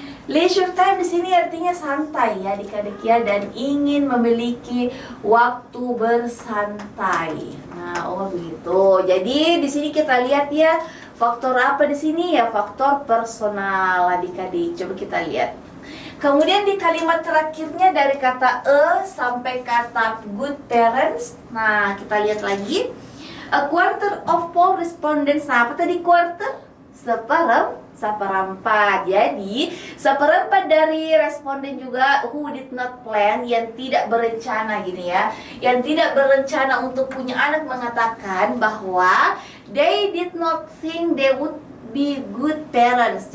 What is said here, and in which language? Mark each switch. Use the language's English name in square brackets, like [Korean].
[Indonesian] Leisure time di sini artinya santai ya adik-adik ya, dan ingin memiliki waktu bersantai. Nah, begitu. Jadi di sini kita lihat ya, faktor apa di sini ya? Faktor personal adik-adik. Coba kita lihat. Kemudian di kalimat terakhirnya dari kata sampai kata good parents. Nah, kita lihat lagi. [English] A quarter of poll respondents. [Indonesian] Nah, apa tadi quarter? Seperempat. Jadi seperempat dari responden juga [English] who did not plan, [Indonesian] yang tidak berencana gini ya, yang tidak berencana untuk punya anak, mengatakan bahwa [English] they did not think they would be good parents.